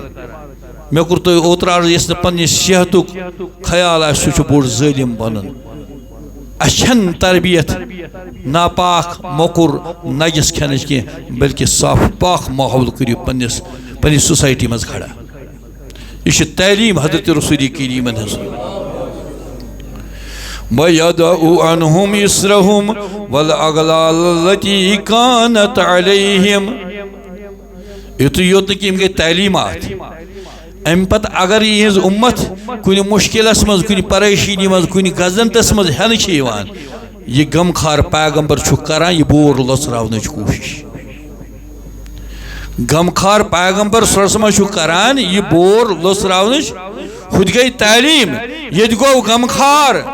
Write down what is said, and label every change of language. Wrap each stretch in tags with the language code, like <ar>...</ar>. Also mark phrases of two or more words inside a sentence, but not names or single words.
<ks>مےٚ کوٚر تۄہہِ اوترٕ عرض یُس نہٕ پننہِ صحتُک خیال آسہِ سُہ چھُ بوٚڑ ظٲلِم بنُن. اسہِ چھنہٕ تربیت ناپاک موٚکُر نجس کھٮ۪نٕچ کینٛہہ بلکہِ صاف پاک ماحول کٔرِو پننہِ سوسایٹی منٛز کھڑا. یہ چھِ تعلیٖم حضرت رسول کریٖمن ہٕنٛز.</ks> <ar>وَيَضَعُ عَنْهُمْ إِصْرَهُمْ وَالْأَغْلَالَ الَّتِي كَانَتْ عَلَيْهِمْ.</ar> <ks>یُتُے یوت نہٕ کینٛہہ یِم گٔے تعلیٖمات. امہِ پتہٕ اگر یِہٕنٛز اُمت کُنہِ مُشکِلس منٛز کُنہِ پریشٲنی منٛز کُنہِ غزنتس منٛز ہٮ۪نہٕ چھِ یِوان یہِ غمخار پیغمبر چھُکھ کران یہِ بور لۄژراونٕچ کوٗشش. غمخار پیغمبر</ks> <ar>صلی اللہ علیہ وسلم</ar> <ks>چھُکھ کران یہِ بور لۄژراونٕچ ہُہ تہِ گٔے تعلیٖم ییٚتہِ گوٚو غمخار.</ks>